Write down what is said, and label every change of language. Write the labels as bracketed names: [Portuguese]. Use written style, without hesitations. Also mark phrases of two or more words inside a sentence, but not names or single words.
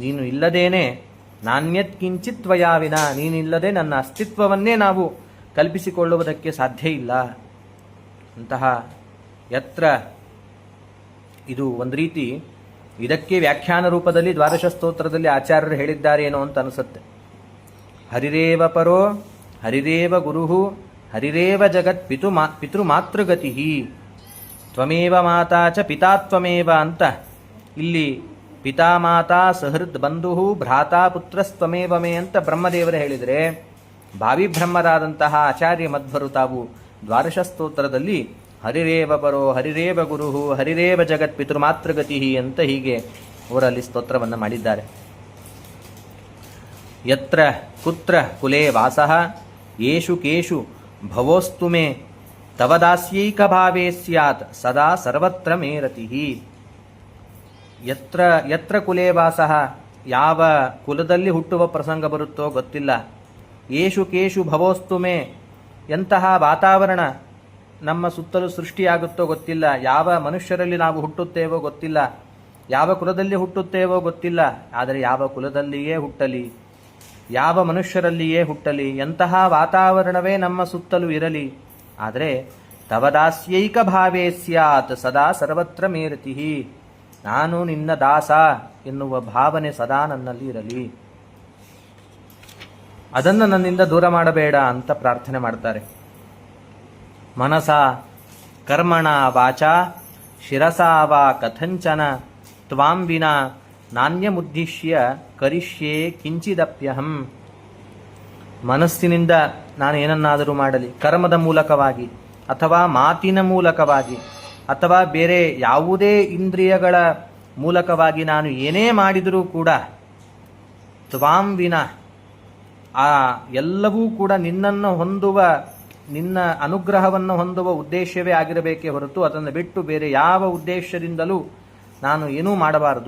[Kannada] ನೀನು ಇಲ್ಲದೇನೆ [Sanskrit] ನಾಣ್ಯತ್ ಕಿಂಚಿತ್ ತ್ವಯಾವಿನ, [Kannada] ನೀನಿಲ್ಲದೆ ನನ್ನ ಅಸ್ತಿತ್ವವನ್ನೇ ನಾವು ಕಲ್ಪಿಸಿಕೊಳ್ಳುವುದಕ್ಕೆ ಸಾಧ್ಯ ಇಲ್ಲ. ಅಂತಹ ಯತ್ರ, ಇದು ಒಂದು ರೀತಿ ಇದಕ್ಕೆ ವ್ಯಾಖ್ಯಾನ ರೂಪದಲ್ಲಿ ದ್ವಾದಶ ಸ್ತೋತ್ರದಲ್ಲಿ ಆಚಾರ್ಯರು ಹೇಳಿದ್ದಾರೆ ಏನೋ ಅಂತ ಅನಿಸುತ್ತೆ. [Sanskrit] ಹರಿರೇವ ಪರೋ ಹರಿರೇವ ಗುರುಹು ಹರಿರೇವ ಜಗತ್ ಪಿತೃಮಾತೃಗತಿ ತ್ವಮೇವ ಮಾತಾ ಚ ಪಿತಾ ತ್ವಮೇವ [Kannada] ಅಂತ ಇಲ್ಲಿ [Sanskrit] ಪಿತಾ ಮಾತಾ ಸಹೃದ್ ಬಂಧು ಭ್ರಾತಾ ಪುತ್ರಸ್ತ್ವಮೇವ ಮೇ [Kannada] ಅಂತ ಬ್ರಹ್ಮದೇವರು ಹೇಳಿದರೆ, ಭಾವಿ ಬ್ರಹ್ಮರಾದಂತಹ ಆಚಾರ್ಯ ಮಧ್ವರು ತಾವು ದ್ವಾದಶ ಸ್ತೋತ್ರದಲ್ಲಿ [Sanskrit] ಹರಿರೇವ ಪರೋ ಹರಿರೇವ ಗುರುಹು ಹರಿರೇವ ಜಗತ್ ಪಿತೃಮಾತೃಗತಿ [Kannada] ಅಂತ ಹೀಗೆ ಅವರಲ್ಲಿ ಸ್ತೋತ್ರವನ್ನು ಮಾಡಿದ್ದಾರೆ. [Sanskrit] ಯತ್ರ ಕುತ್ರ ಕುಲೇ ವಾಸಃ ಯೇಷು ಕೇಷು ಭವೋಸ್ತು ಮೇ ತವ ದಾಸ್ಯೈಕ ಭಾವೇ ಸ್ಯಾತ್ ಸದಾ ಸರ್ವತ್ರ ಮೇ ರತಿಃ. ಯತ್ರ ಯತ್ರ ಕುಲೇ ವಾಸಃ, [Kannada] ಯಾವ ಕುಲದಲ್ಲಿ ಹುಟ್ಟುವ ಪ್ರಸಂಗ ಬರುತ್ತೋ ಗೊತ್ತಿಲ್ಲ. [Sanskrit] ಯೇಷು ಕೇಷು ಭವೋಸ್ತು ಮೇ, [Kannada] ಎಂತಹ ವಾತಾವರಣ ನಮ್ಮ ಸುತ್ತಲೂ ಸೃಷ್ಟಿಯಾಗುತ್ತೋ ಗೊತ್ತಿಲ್ಲ. ಯಾವ ಮನುಷ್ಯರಲ್ಲಿ ನಾವು ಹುಟ್ಟುತ್ತೇವೋ ಗೊತ್ತಿಲ್ಲ, ಯಾವ ಕುಲದಲ್ಲಿ ಹುಟ್ಟುತ್ತೇವೋ ಗೊತ್ತಿಲ್ಲ. ಆದರೆ ಯಾವ ಕುಲದಲ್ಲಿಯೇ ಹುಟ್ಟಲಿ, ಯಾವ ಮನುಷ್ಯರಲ್ಲಿಯೇ ಹುಟ್ಟಲಿ, ಎಂತಹ ವಾತಾವರಣವೇ ನಮ್ಮ ಸುತ್ತಲೂ ಇರಲಿ, ಆದರೆ [Sanskrit] ತವದಾಸ್ಯೈಕ ಭಾವೇ ಸ್ಯಾತ್ ಸದಾ ಸರ್ವತ್ರ ಮೇ ರತಿಃ, [Kannada] ನಾನು ನಿನ್ನ ದಾಸ ಎನ್ನುವ ಭಾವನೆ ಸದಾ ನನ್ನಲ್ಲಿ ಇರಲಿ, ಅದನ್ನು ನನ್ನಿಂದ ದೂರ ಮಾಡಬೇಡ ಅಂತ ಪ್ರಾರ್ಥನೆ ಮಾಡ್ತಾರೆ. [Sanskrit] ಮನಸ ಕರ್ಮಣ ವಾಚಾ ಶಿರಸಾ ವಾ ಕಥಂಚನ ತ್ವಾಂ ವಿನಾ ನಾಣ್ಯಮುದ್ದಿಶ್ಯ ಕರಿಷ್ಯೆ ಕಿಂಚಿದಪ್ಯಹಂ. [Kannada] ಮನಸ್ಸಿನಿಂದ ನಾನು ಏನನ್ನಾದರೂ ಮಾಡಲಿ, ಕರ್ಮದ ಮೂಲಕವಾಗಿ ಅಥವಾ ಮಾತಿನ ಮೂಲಕವಾಗಿ ಅಥವಾ ಬೇರೆ ಯಾವುದೇ ಇಂದ್ರಿಯಗಳ ಮೂಲಕವಾಗಿ ನಾನು ಏನೇ ಮಾಡಿದರೂ ಕೂಡ [Sanskrit] ತ್ವಾಂ ವಿನ, [Kannada] ಆ ಎಲ್ಲವೂ ಕೂಡ ನಿನ್ನನ್ನು ಹೊಂದುವ, ನಿನ್ನ ಅನುಗ್ರಹವನ್ನು ಹೊಂದುವ ಉದ್ದೇಶವೇ ಆಗಿರಬೇಕೇ ಹೊರತು ಅದನ್ನು ಬಿಟ್ಟು ಬೇರೆ ಯಾವ ಉದ್ದೇಶದಿಂದಲೂ ನಾನು ಏನೂ ಮಾಡಬಾರದು.